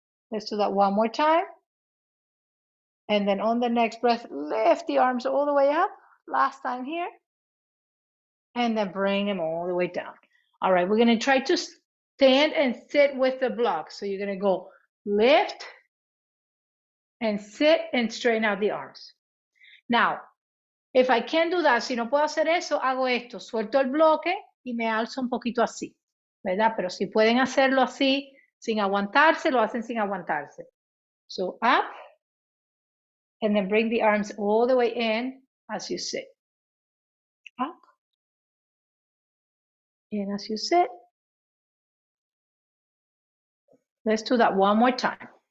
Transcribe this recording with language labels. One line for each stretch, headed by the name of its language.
English: Let's do that one more time. And then on the next breath, lift the arms all the way up. Last time here. And then bring them all the way down. All right, we're gonna try to stand and sit with the block. So you're gonna go lift and sit and straighten out the arms. Now, if I can't do that,
Spanish: si no puedo hacer eso, hago esto. Suelto el bloque y me alzo un poquito así, ¿verdad? Pero si pueden hacerlo así, sin aguantarse, lo hacen sin aguantarse.
English: So up, and then bring the arms all the way in as you sit. Up, in as you sit. Let's do that one more time.